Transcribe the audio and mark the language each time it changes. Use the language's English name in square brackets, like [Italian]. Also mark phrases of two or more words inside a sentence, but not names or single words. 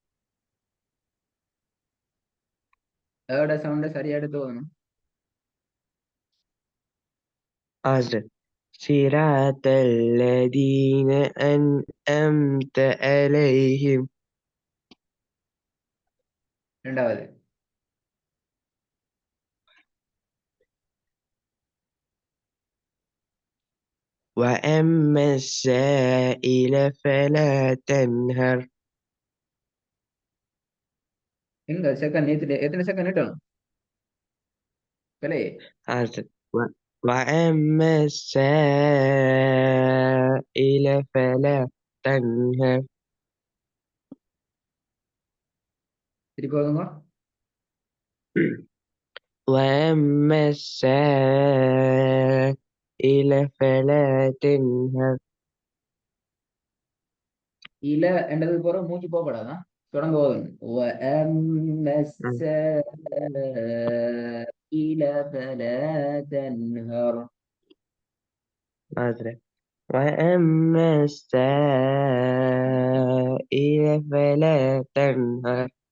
[Tamil] அதோட சவுண்ட சரியா எடுத்து ஓதணும். ஹஸ்ரத். [Arabic] صراط الذين أنعمت عليهم. [Tamil] ரெண்டாவது [Arabic] وأما السائل فلا تنهر. [Tamil] எங்க செகண்ட் நேத்து எத்தனை செகண்ட் நிட்டணும் பிள்ளையே? [Arabic] حاضر. وأما السائل فلا تنهر. [Tamil] திருப்பி ஓதுங்க. [Arabic] وأما السائل فلا تنهر. [Tamil] இல்ல என்றது போற மூச்சு போகப்படாதான் தொடர்ந்து ஓதணும். [Arabic] وَأَمَّا السَّائِلَ فَلَا تَنْهَرْ. حاضر. وأما السائل فلا تنهر.